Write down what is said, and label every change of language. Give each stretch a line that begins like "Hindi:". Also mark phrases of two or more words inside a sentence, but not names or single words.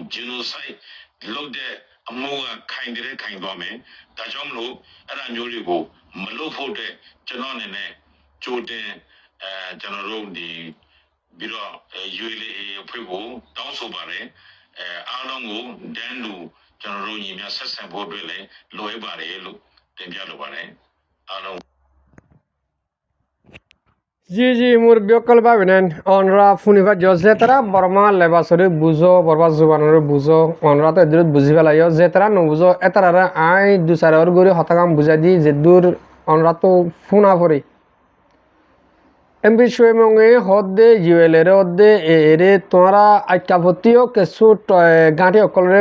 Burmese: genocide လုပ်တဲ့အမှုကခိုင်တဲ့ခိုင်သွားမယ်ဒါကြောင့်မလို့အဲ့ဒါမျိုးတွေကိုမလုပ်ဖို့တဲ့ကျွန်တော်အနေနဲ့ကြိုတင်ကျွန်တော်တို့ဒီပြီးတော့ ULA ဖွဲ့ကိုတောင်းဆိုပါတယ်အားလုံးကိုဒန်းလူကျွန်တော်တို့ညီများဆက်ဆံဖို့အတွက်လည်းလိုအပ်ပါတယ်လို့တင်ပြလိုပါတယ်အားလုံး
Rohingya: জি মোর বিয়কল ভাবিনেন অনরা ফুনিভা জেতারা বর্মা লেবাসরে বুঝো বরবা জুবানরে বুঝো অনরা তো এদুর বুঝি পেলাইও জেতারা নবুঝো এতারা আই দুসারের গরি হতাকাম বুঝাই দি যে দূর অনরা তো ফুনা পড়ি এমপি সুয়েমঙ্গে হদ্দে ইউএলএর হদ্দে এরে তোমরা আইকাপতিও কেসু গাঁটি অকলরে